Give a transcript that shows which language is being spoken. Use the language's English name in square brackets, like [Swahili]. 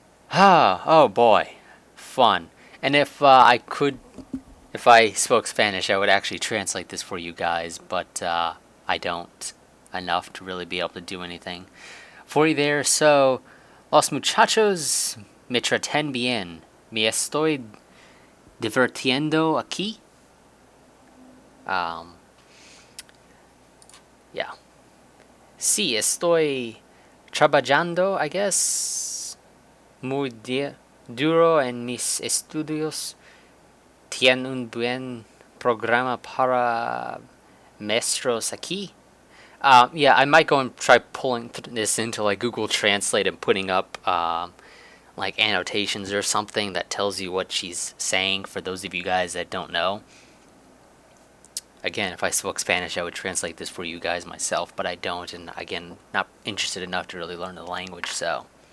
[English] Ah, oh boy. Fun. And if if I spoke Spanish, I would actually translate this for you guys, but I don't enough to really be able to do anything for you there. [Spanish] So, los muchachos me traten bien. Me estoy divirtiendo aquí. Yeah. Sí, estoy trabajando, I guess, muy duro en mis estudios. Tiene un buen programa para maestros aquí. [English] Yeah, I might go and try pulling this into like Google Translate and putting up like annotations or something that tells you what she's saying for those of you guys that don't know. Again, if I spoke Spanish, I would translate this for you guys myself, but I don't, and again, not interested enough to really learn the language, so.